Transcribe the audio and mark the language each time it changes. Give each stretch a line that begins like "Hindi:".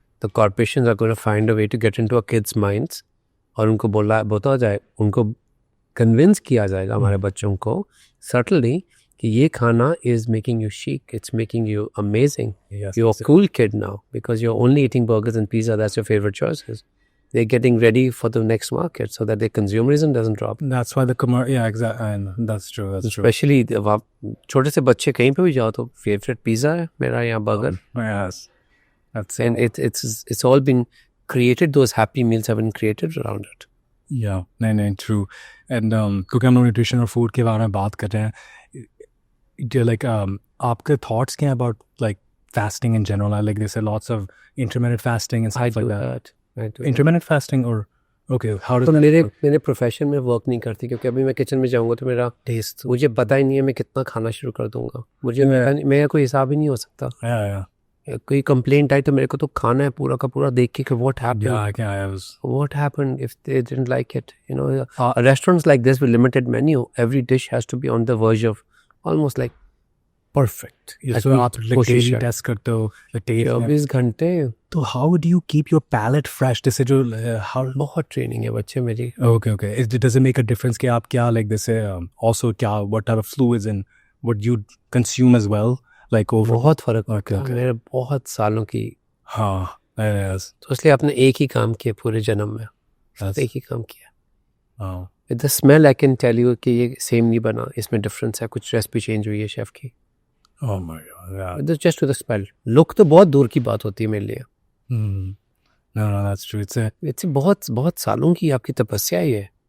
English: The corporations are going to find a way to get into our kids' minds
Hindi: और उनको बोला जाए, उनको convince किया जाएगा हमारे बच्चों को subtly कि ये खाना
English: is making you chic, it's making you amazing. Yes, you're a cool kid now because you're only eating burgers and pizza, that's your favorite choices. they're getting ready for the next market so that their consumerism doesn't drop. That's why the commercial, yeah, exactly. And that's true. That's true.
Hindi: Especially जब आप छोटे से बच्चे कहीं पे भी जाओ तो favorite pizza है मेरा यहाँ burger.
English: Yes. That's And it's all been created. Those happy meals have been created around it. yeah. नहीं, true.
Hindi: And क्योंकि हम लोग nutrition और food के बारे में बात कर रहे हैं, like आपके thoughts क्या हैं about like fasting in general?
English: Like they say lots of intermittent fasting and stuff like that. I do Intermittent fasting or okay, how does
Hindi: तो
English: that
Hindi: मेरे प्रोफेशन में वर्क नहीं करती क्योंकि अभी मैं किचन में जाऊंगा तो मेरा टेस्ट मुझे पता ही नहीं है मैं कितना खाना शुरू कर दूंगा. मुझे मेरा कोई हिसाब ही नहीं हो सकता.
English: Yeah.
Hindi: कोई कंप्लेंट आई तो मेरे को तो खाना है पूरा का पूरा देख के what happened.
English: What happened if they didn't like it? You know, restaurants like this with limited menu, every dish has to be on the verge of almost like perfect.
Hindi: So आप कोशिश
English: daily test करते हो the taste.
Hindi: 24 घंटे.
English: तो how do you keep your palate fresh?
Hindi: जैसे जो how बहुत training है बच्चे मेरी.
English: okay. Does it make a difference कि आप क्या like this also क्या what type of fluids and what you consume as well like over
Hindi: बहुत फर्क
English: okay.
Hindi: मेरे बहुत सालों की. हाँ yes. तो इसलिए आपने एक ही काम किया पूरे जन्म में.
English: That's-
Hindi: एक ही काम किया.
English: Oh. With the smell I can tell you
Hindi: कि ये सेम नहीं बना. इसमें डिफरेंस है. कुछ रेसिपी चेंज हुई है शेफ की.
English: Oh my god. Yeah. Just to the smell.
Hindi: Look तो बहुत दूर की बात होती है मेरे लिए.
English: No, that's true.
Hindi: इट्स बहुत सालों की आपकी तपस्या ही है.